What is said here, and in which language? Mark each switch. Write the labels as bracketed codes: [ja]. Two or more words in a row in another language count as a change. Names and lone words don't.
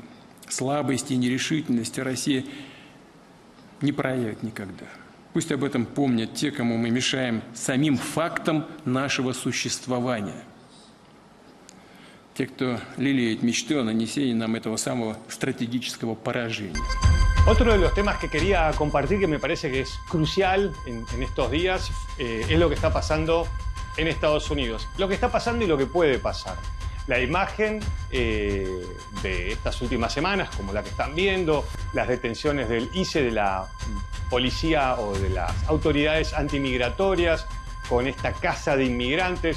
[ru] Слабости и нерешительности Россия не проявит никогда. Пусть об этом помнят те, кому мы мешаем самим фактом нашего существования. Те, кто лелеет мечты о нанесении нам этого самого стратегического поражения. [es] Otro de los temas que quería compartir, que me parece que es crucial en estos días, es lo que está pasando en Estados Unidos. Lo que está pasando y lo que puede pasar. La imagen de estas últimas semanas, como la que están viendo, las detenciones del ICE, de la policía o de las autoridades antimigratorias, con esta caza de inmigrantes.